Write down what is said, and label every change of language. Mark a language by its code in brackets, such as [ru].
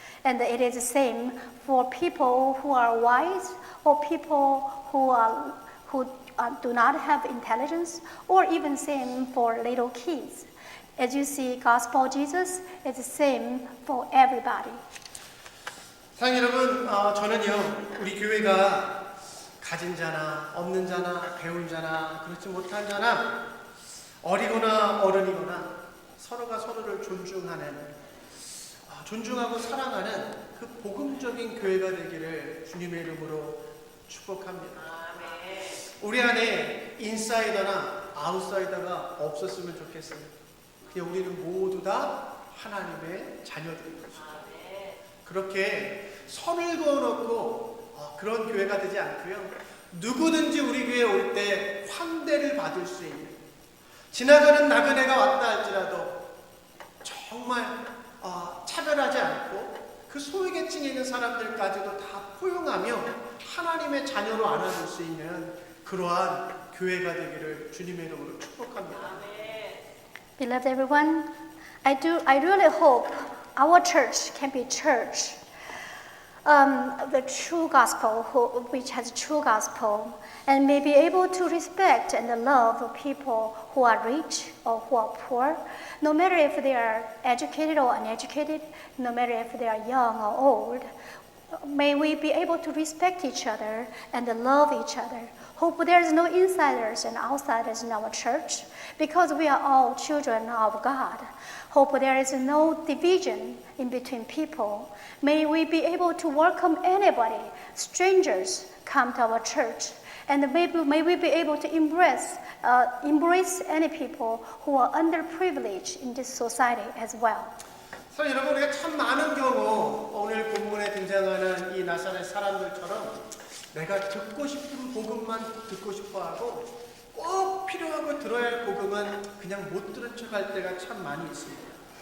[en] And it is the same for people who are wise or people who do not have intelligence, or even same for little kids. As you see, gospel of Jesus is the same for everybody. [ko] 사랑하는 여러분, 저는요, 우리 교회가 가진 자나 없는 자나 배운 자나 그렇지 못한 자나 어리거나 어른이거나 서로가 서로를 존중하고 사랑하는 그 복음적인 교회가 되기를 주님의 이름으로 축복합니다. 우리 안에 인사이더나 아웃사이더가 없었으면 좋겠어요. 그냥 우리는 모두 다 하나님의 자녀들인 것입니다. 그렇게 선을 그어놓고 그런 교회가 되지 않고요. 누구든지 우리 교회에 올 때 환대를 받을 수 있는, 지나가는 나그네가 왔다 할지라도 정말 차별하지 않고 그 소외계층에 있는 사람들까지도 다 포용하며 하나님의 자녀로 안아줄 수 있는 그러한 교회가 되기를 주님의 이름으로 축복합니다. [en] Beloved everyone, I really hope our church can be church, the true gospel, which has true gospel, and may be able to respect and love people who are rich or who are poor, no matter if they are educated or uneducated, no matter if they are young or old. May we be able to respect each other and love each other. Hope there is no insiders and outsiders in our church, because we are all children of God. Hope there is no division in between people. May we be able to welcome anybody, strangers, come to our church. And may we be able to embrace any people who are underprivileged in this society as well. [ko] 사실 여러분, 우리가 참 많은 경우 오늘 본문에 등장하는 이 나사렛 사람들처럼 내가 듣고 싶은 복음만 듣고 싶어하고 꼭 필요하고 들어야 할 복음은 그냥 못 들은 척할 때가 참 많이 있습니다.